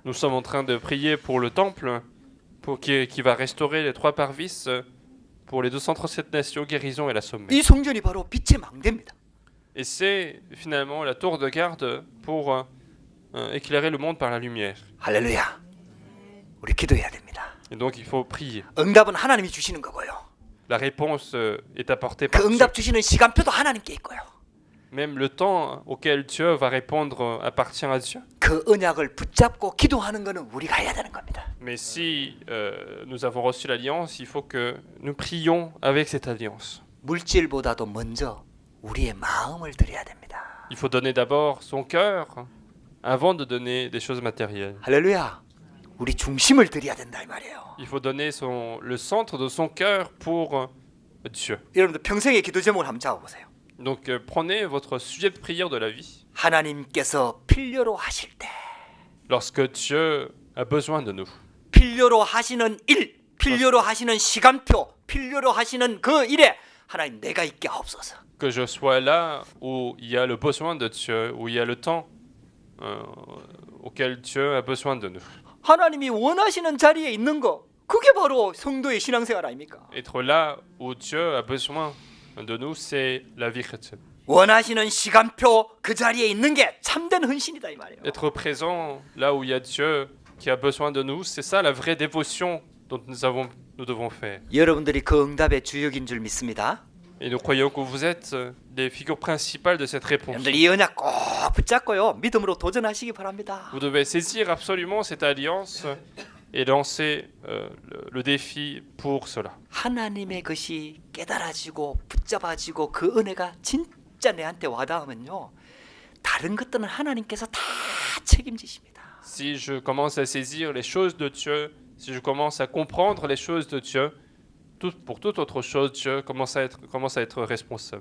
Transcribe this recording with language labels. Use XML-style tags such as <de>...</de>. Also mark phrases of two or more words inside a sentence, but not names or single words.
<fr>Nous sommes en train de prier pour le temple qui va restaurer les 3 parvis pour les 237 nations, guérison et la sommet.</fr> <ko>이 성전이 바로 빛의 망대입니다.</ko> <fr>Et c'est finalement la tour de garde pour éclairer le monde par la lumière.</fr> <ko>할렐루야. 우리 기도해야 됩니다.</ko> <fr>Et donc il faut prier.</fr> <ko>응답은 하나님이 주시는 거고요.</ko> <fr>La réponse est apportée par</fr> <ko>그</ko> <fr>Dieu.</fr> <ko>응답 주시는 시간표도 하나님께 있고요.</ko> <fr>Même le temps auquel Dieu va répondre appartient à Dieu.</fr> <ko>그 언약을 붙잡고 기도하는 거는 우리가 해야 되는 겁니다.</ko> <fr>Mais si nous avons reçu l'alliance, il faut que nous prions avec cette alliance.</fr> <ko>물질보다도 먼저 우리의 마음을 드려야 됩니다.</ko> <fr>Il faut donner d'abord son cœur avant de donner des choses matérielles.</fr> <ko>할렐루야. 우리 중심을 드려야 된다 이 말이에요.</ko> <fr>Il faut donner le centre de son cœur pour Dieu.</fr> <ko>여러분들 평생의 기도 제목을 한번 잡아보세요.</ko> <fr>Donc prenez votre sujet de prière de la vie.</fr> <ko>하나님께서 필요로 하실 때</ko> <fr>Lorsque Dieu a besoin de nous.</fr> <ko>필요로 하시는 일, 필요로 하시는 시간표, 필요로 하시는 그 일에 하나님 내가 있게 하옵소서.</ko> <fr>Que je sois là où il y a le besoin de Dieu, où il y a le temps auquel Dieu a besoin de nous.</fr> <ko>하나님이 원하시는 자리에 있는 거 그게 바로 성도의 신앙생활 아닙니까?</ko> <fr>Être là où Dieu a besoin de nous, c'est la vie chrétienne.</fr> <ko>원하시는 시간표 그 자리에 있는 게 참된 헌신이다 이 말이에요.</ko> <fr>Être présent là où il y a Dieu qui a besoin de nous, c'est ça la vraie dévotion dont nous devons faire.</fr> <ko>여러분들이 그 응답의 주역인 줄 믿습니다.</ko> <fr>Et nous croyons que vous êtes les figures principales de cette réponse.</fr> <ko>여러분들 이 언약 꼭 붙잡고요. 믿음으로 도전하시기 바랍니다.</ko> <fr>Vous devez saisir absolument cette alliance et lancer le défi pour cela.</fr> <ko>하나님의 것이 깨달아지고 붙잡아지고 그 은혜가 진짜 내한테 와닿으면요. 다른 것들은 하나님께서 다 책임지십니다.</ko> <fr>Si je commence à saisir les choses de Dieu, si je commence à comprendre les choses de Dieu, pour toute autre chose, Dieu commence à être responsable.</fr>